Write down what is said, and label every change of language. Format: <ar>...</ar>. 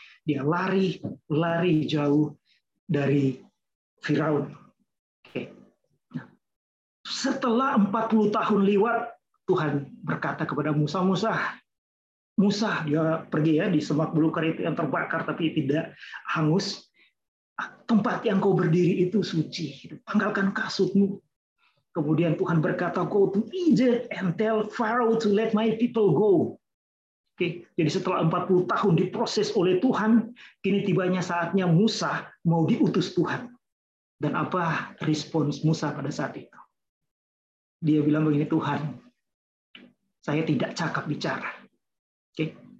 <id>Dia lari jauh dari Firaun. Oke. Setelah 40 tahun lewat, Tuhan berkata kepada Musa, Musa, dia pergi ya di semak belukar itu yang terbakar tapi tidak hangus. Tempat yang kau berdiri itu suci. Tanggalkan kasutmu. Kemudian Tuhan berkata,</id> <en>go to Egypt and tell Pharaoh to let my people go.</en> <id>Oke, jadi setelah 40 tahun diproses oleh Tuhan, kini tibanya saatnya Musa mau diutus Tuhan. Dan apa respons Musa pada saat itu? Dia bilang begini, Tuhan, saya tidak cakap bicara. Oke.</id>